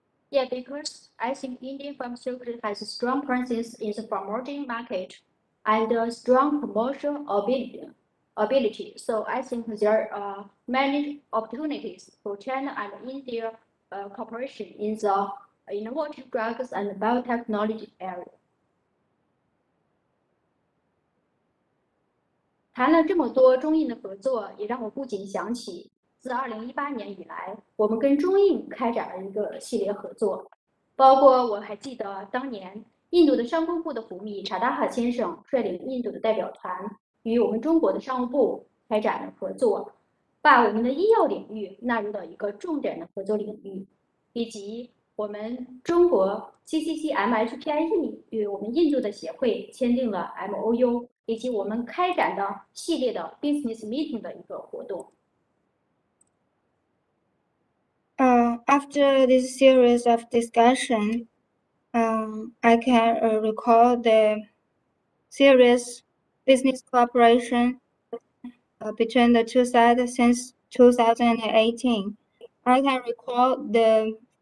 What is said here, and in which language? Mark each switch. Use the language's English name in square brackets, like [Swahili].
[English] Yeah, because I think Indian pharmaceutical has a strong presence in the promoting market and a strong commercial ability. So I think there are many opportunities for China and India cooperation in the innovative drugs and biotechnology area. [Chinese] 谈了这么多中印的合作，也让我不禁想起，自2018年以来，我们跟中印开展了一个系列合作，包括我还记得当年印度的商工部的胡密查达哈先生率领印度的代表团，与我们中国的商务部开展了合作，把我们的医药领域纳入到一个重点的合作领域，以及我们中国 CCC-MHPIE 与我们印度的协会签订了 MOU， 以及我们开展的系列的 [English] business meeting [Chinese] 的一个活动。 [English] After this series of discussion, I can recall the serious business cooperation between the two sides since 2018. I can recall the